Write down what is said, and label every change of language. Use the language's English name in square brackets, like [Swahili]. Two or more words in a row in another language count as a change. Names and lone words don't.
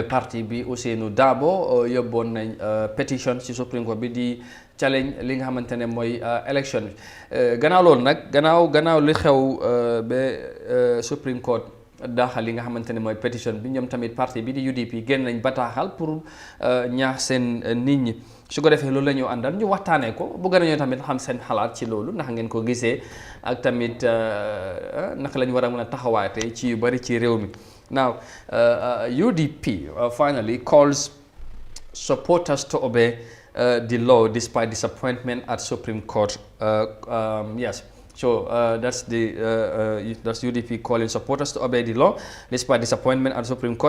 [Wolof] parti bi Ousseynou Dabo yóbboon nañ pétition ci Supreme Court bi di challenge li nga xamante ne mooy élection bi gannaaw loolu nag gannaaw li xew ba Supreme Court daaxal li nga xamante ne mooy pétition bi ñoom tamit parti bi di UDP génn nañ bataaxal pour ñaax seen nit ñi su ko defee loolu la ñu àndal ñu waxtaanee ko bëgg nañoo tamit xam seen xalaat ci loolu ndax ngeen ko gisee ak tamit naka la ñu war a mën a taxawaatee ci yu bari ci réew mi. [English] Now, UDP finally calls supporters to obey the law despite disappointment at Supreme Court. Yes, so that's UDP calling supporters to obey the law despite disappointment at Supreme Court.